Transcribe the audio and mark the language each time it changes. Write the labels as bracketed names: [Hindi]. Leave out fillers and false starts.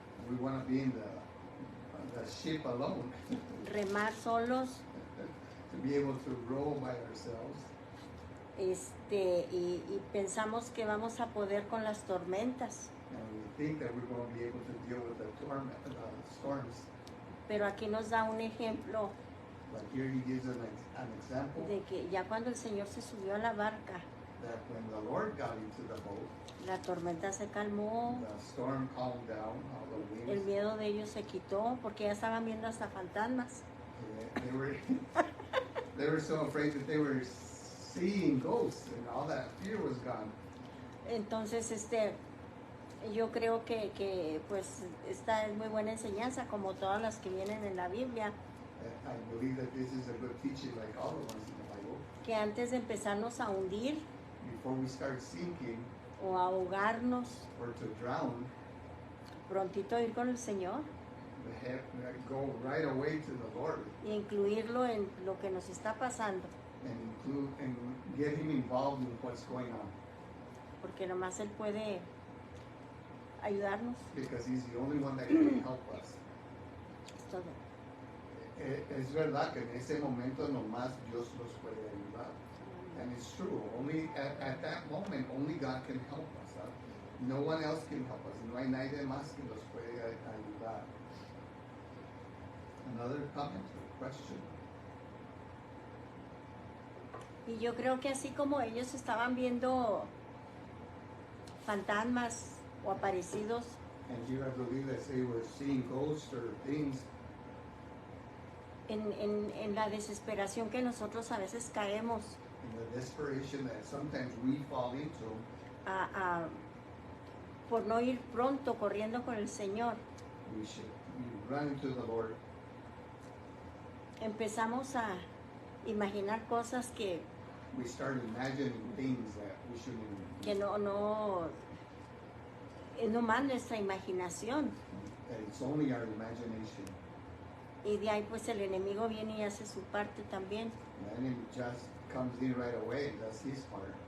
[English] we want to be in the ship alone, [Spanish] remar solos, [English] to be able to row by ourselves. [Spanish] Y pensamos que vamos a poder con las tormentas. [English] And we think that we're going to be able to deal with the storms. [Spanish] Pero aquí nos da un ejemplo [English] But here he gives an example [Spanish] de que ya cuando el Señor se subió a la barca, [English] that when the Lord got into the boat, [Spanish] la tormenta se calmó, [English] the storm calmed down, all the [Spanish] el [English] winds. [Spanish] miedo de ellos se quitó, porque ya estaban viendo hasta fantasmas. [English] They were they were so afraid that they were seeing ghosts, and all that fear was gone. [Spanish] Entonces, yo creo que pues esta es muy buena enseñanza, como todas las que vienen en la Biblia, [English] I believe that this is a good teaching, like all the ones in the Bible. [Spanish] que antes de empezarnos a hundir [English] Before we start sinking [Spanish] o a ahogarnos, [English] or to drown, [Spanish] prontito ir con el Señor [English] we have to go right away to the Lord [Spanish] y incluirlo en lo que nos está pasando, [English] and include and get Him involved in what's going on, [Spanish] porque nomás Él puede ayudarnos. [English] because He's the only one that can help us. [Spanish] Es todo. Es verdad que en ese momento nomás Dios los puede ayudar. [English] And it's true. Only at that moment, only God can help us. No one else can help us. [Spanish] No hay nadie más que nos puede ayudar. [English] Another comment or question? [Spanish] Y yo creo que así como ellos estaban viendo fantasmas o aparecidos, [English] And here I believe that they were seeing ghosts or things [Spanish] en la desesperación que nosotros a veces caemos [English] in the desperation that sometimes we fall into. [Spanish] Por no ir pronto corriendo con el Señor, [English] We run to the Lord. [Spanish] empezamos a imaginar cosas que [English] We start imagining things that we shouldn't even. [Spanish] que no es nomás nuestra imaginación, [English] That it's only our imagination. [Spanish] y de ahí pues el enemigo viene y hace su parte también. [English] The enemy just comes in right away and does his part.